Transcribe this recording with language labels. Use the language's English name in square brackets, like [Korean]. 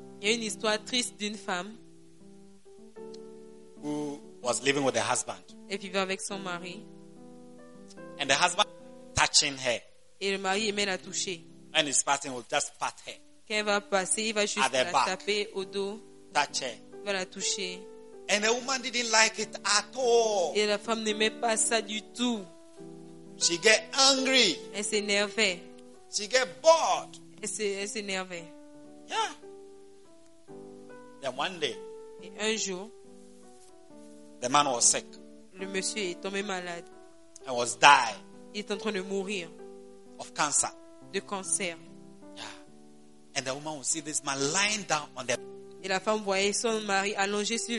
[French] Il y a une histoire triste d'une femme [English] who was living with her husband. [French] Et vivait avec son mari. [English] And the husband touching her. [French] Et le mari aimait la toucher. [English] And his partner will just pat her. [French] Quand elle va passer, il va juste la [English] back, [French] taper au dos. [English] Touch her. [French] Il va la toucher. [English] And the woman didn't like it at all. [French] Et la femme n'aimait pas ça du tout. [English] She get angry. [French] Elle s'énervait. [English] She get bored. [French] Elle s'énervait. [English] Yeah. Then one day. [French] Et un jour. [English] The man was sick. [French] Le monsieur est tombé malade. [English] And was dying. [French] Il est en train de mourir. [English] Of cancer. [French] De cancer. Yeah. [English] And the woman will see this man lying down on the [French] Et la femme voyait son mari allongé sur le